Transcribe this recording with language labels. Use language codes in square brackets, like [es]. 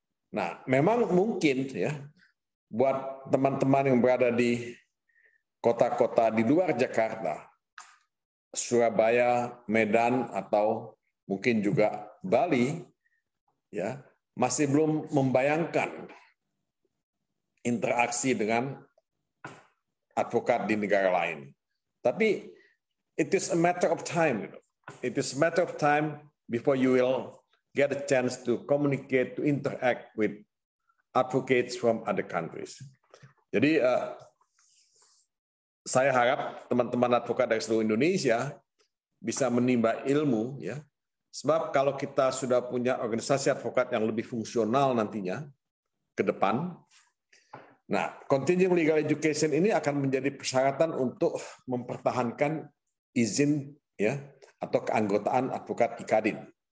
[id] Nah, memang mungkin ya, buat teman-teman yang berada di kota-kota di luar Jakarta, Surabaya, Medan, atau mungkin juga Bali, ya masih belum membayangkan interaksi dengan advokat di negara lain. [en] Tapi it is a matter of time. It is a matter of time before you will get a chance to communicate, to interact with advocates from other countries. [id] Jadi saya harap teman-teman advokat dari seluruh Indonesia bisa menimba ilmu, ya. Sebab kalau kita sudah punya organisasi advokat yang lebih fungsional nantinya ke depan, nah, continuing legal education ini akan menjadi persyaratan untuk mempertahankan izin ya atau keanggotaan advokat ICADIN.